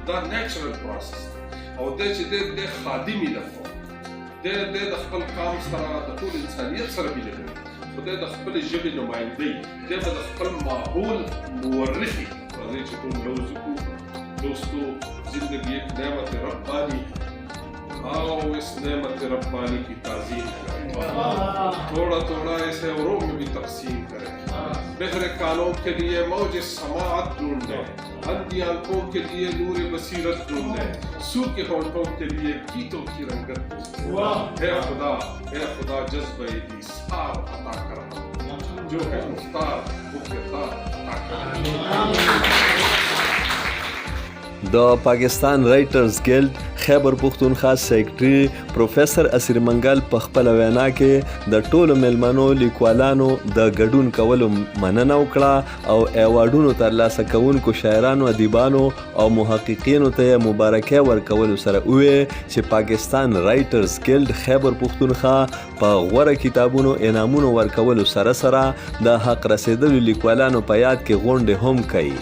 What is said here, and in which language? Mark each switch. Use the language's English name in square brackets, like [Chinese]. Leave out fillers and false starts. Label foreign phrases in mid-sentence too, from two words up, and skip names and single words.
[Pashto] دا نیچرل پروسس او دی چې دی د خادمي د قوم دی د خپل قام سره د ټول انسانیت سره مینه لري خو دی د خپلې ژبې نمایندګي دی به د خپل ماحول مورخي راځئ چې ټول لوز وکړو. [Urdu] دوستو زندگی ایک نعمت ربانی آؤ اس نعمت ربانی کی تعظیم کریں، تھوڑا تھوڑا اسے اوروں میں بھی تقسیم کریں. بہرے کانوں کے لیے موج سماعت ڈھونڈ لیں، اندھی آنکھوں کے لیے نور بصیرت ڈھونڈ لیں، سوکھے ہونٹوں کے لیے گیتوں کی رنگت ڈھونڈ لیں. اے خدا جذبہ ایثار عطا کر، جو ہے مختار وہ کردار عطا کر. [Pashto] د پاکستان رائټرز ګلډ خیبر پښتونخوا سیکرټري پروفیسر اسیر منګل په خپل وینا کې د ټولو میلمنو لیکوالانو د ګډون کولو مننه وکړه او ایوارډونو ترلاسه کوونکو شاعرانو ادیبانو او محققینو ته مبارکي ورکولو سره وویل چې پاکستان رائټرز ګلډ خیبر پښتونخوا په غوره کتابونو انعامونو ورکولو سره سره د حق رسیدلو لیکوالانو په یاد کې غونډې هم کوي.